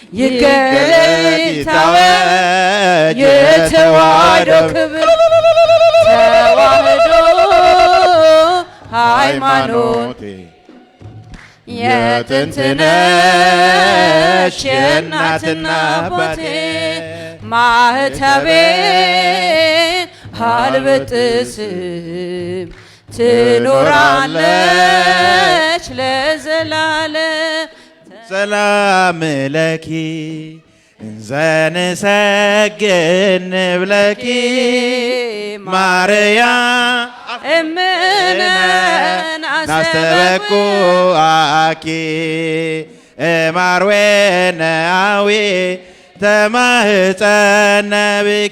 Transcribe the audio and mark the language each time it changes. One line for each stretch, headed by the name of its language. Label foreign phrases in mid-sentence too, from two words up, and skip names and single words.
Amharic: ይታወጅ የተዋሕዶ ክብር ተዋሕዶ ሃይማኖት የጥንት ነሽ የእናትና አባቴ ማህተቤ አልበጥስም ትኖራለች ለዘላለም።
Geez: ሰላም ለኪ እንዘንሰግድ ንብለኪ ማርያም እምነ ናስተበኩአኪ እማርዌነአዊ ተማህፀነ ብኪ